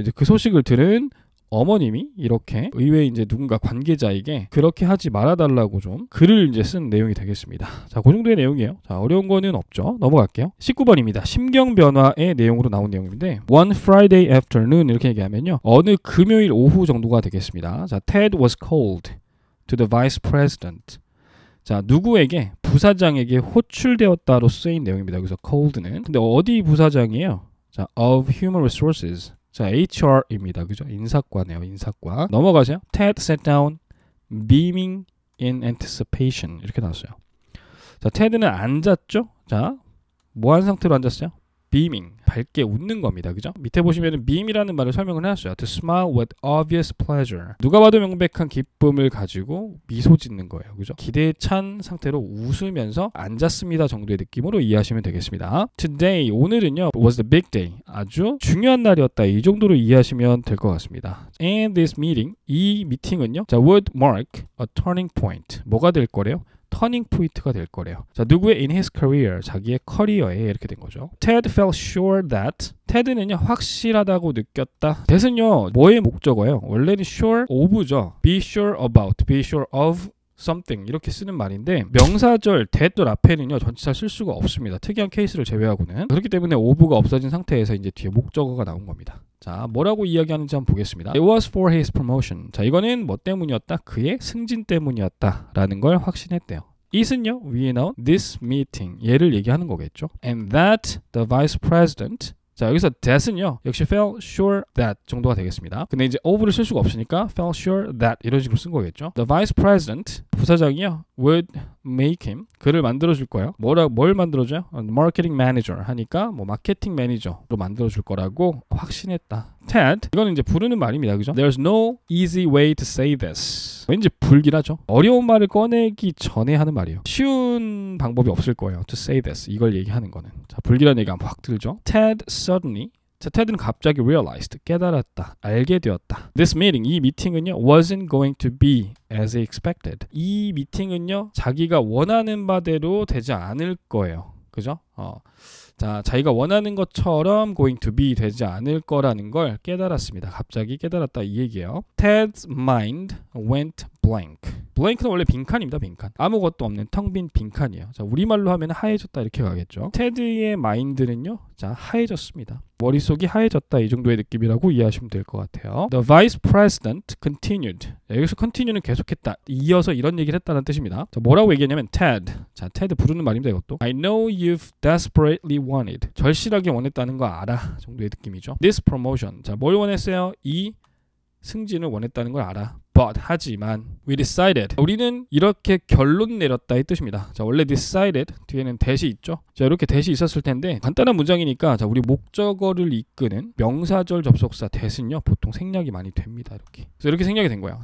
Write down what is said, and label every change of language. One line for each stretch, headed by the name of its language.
Korean: 이제 그 소식을 들은 어머님이 이렇게 의회 이제 누군가 관계자에게 그렇게 하지 말아달라고 좀 글을 이제 쓴 내용이 되겠습니다. 자, 그 정도의 내용이에요. 자, 어려운 거는 없죠. 넘어갈게요. 19번입니다. 심경 변화의 내용으로 나온 내용인데
English: One Friday afternoon
Korean: 이렇게 얘기하면요. 어느 금요일 오후 정도가 되겠습니다.
English: 자, Ted was called to the vice president.
Korean: 자, 누구에게? 부사장에게 호출되었다로 쓰인 내용입니다. 여기서 cold는. 근데 어디 부사장이에요? 자,
English: of human resources.
Korean: 자, HR입니다. 그죠? 인사과네요. 인사과. 넘어가세요.
English: Ted sat down, beaming in anticipation.
Korean: 이렇게 나왔어요. 자, 테드는 앉았죠? 자, 뭐 한 상태로 앉았어요? beaming. 밝게 웃는 겁니다. 그죠? 밑에 보시면은 beam이라는 말을 설명을 해놨어요.
English: To smile with obvious pleasure.
Korean: 누가 봐도 명백한 기쁨을 가지고 미소 짓는 거예요. 그죠? 기대에 찬 상태로 웃으면서 앉았습니다 정도의 느낌으로 이해하시면 되겠습니다.
English: Today,
Korean: 오늘은요,
English: was the big day.
Korean: 아주 중요한 날이었다. 이 정도로 이해하시면 될 것 같습니다.
English: And this meeting,
Korean: 이 미팅은요,
English: 자, would mark a turning point.
Korean: 뭐가 될 거래요? 터닝 포인트가 될 거래요. 자, 누구의
English: in his career,
Korean: 자기의 커리어에 이렇게 된 거죠.
English: Ted felt sure that
Korean: 테드는요 확실하다고 느꼈다. that은요 뭐의 목적어예요? 원래는 sure of죠.
English: be sure about, be sure of something
Korean: 이렇게 쓰는 말인데 명사절 that 앞에는요 전치사 쓸 수가 없습니다. 특이한 케이스를 제외하고는. 그렇기 때문에 of가 없어진 상태에서 이제 뒤에 목적어가 나온 겁니다. 자, 뭐라고 이야기하는지 한번 보겠습니다.
English: It was for his promotion.
Korean: 자, 이거는 뭐 때문이었다? 그의 승진 때문이었다 라는 걸 확신했대요. it은요 위에 나온 this meeting 얘를 얘기하는 거겠죠.
English: And that the vice president.
Korean: 자, 여기서 that은요 역시
English: felt sure that
Korean: 정도가 되겠습니다. 근데 이제 of를 쓸 수가 없으니까
English: felt sure that
Korean: 이런 식으로 쓴 거겠죠.
English: The vice president
Korean: 부사장이요
English: would make him
Korean: 그를 만들어줄 거예요. 뭘 만들어줘요?
English: Marketing manager
Korean: 하니까 뭐 마케팅 매니저로 만들어줄 거라고 확신했다. Ted 이거는 이제 부르는 말입니다. 그죠?
English: There's no easy way to say this.
Korean: 왠지 불길하죠? 어려운 말을 꺼내기 전에 하는 말이에요. 쉬운 방법이 없을 거예요.
English: To say this
Korean: 이걸 얘기하는 거는. 자, 불길한 얘기가 확 들죠?
English: Ted suddenly
Korean: 자, 테드는 갑자기 realized, 깨달았다, 알게 되었다.
English: This meeting, 이 미팅은요, wasn't going to be as expected.
Korean: 이 미팅은요, 자기가 원하는 바대로 되지 않을 거예요. 그죠? 자, 자기가 원하는 것처럼 going to be 되지 않을 거라는 걸 깨달았습니다. 갑자기 깨달았다 이 얘기예요.
English: Ted's mind went blank.
Korean: blank는 원래 빈칸입니다. 빈칸. 아무것도 없는 텅 빈 빈칸이에요. 자, 우리말로 하면 하얘졌다 이렇게 가겠죠. 테드의 마인드는요. 자, 하얘졌습니다. 머릿속이 하얘졌다 이 정도의 느낌이라고 이해하시면 될 것 같아요. The vice president continued. 여기서 continue는 계속했다. 이어서 이런 얘기를 했다는 뜻입니다. 자, 뭐라고 얘기했냐면 Ted. 자, Ted 부르는 말입니다. 이것도.
English: I know you've desperately wanted.
Korean: 절실하게 원했다는 거 알아. 정도의 느낌이죠.
English: This promotion.
Korean: 자, 뭘 원했어요? 이 승진을 원했다는 걸 알아. but 하지만
English: we decided
Korean: 우리는 이렇게 결론 내렸다 이 뜻입니다. 자, 원래 decided 뒤에는 that이 있죠. 자, 이렇게 that이 있었을 텐데 간단한 문장이니까 자, 우리 목적어를 이끄는 명사절 접속사 that은요 보통 생략이 많이 됩니다. 이렇게. 그래서 이렇게 생략이 된 거예요.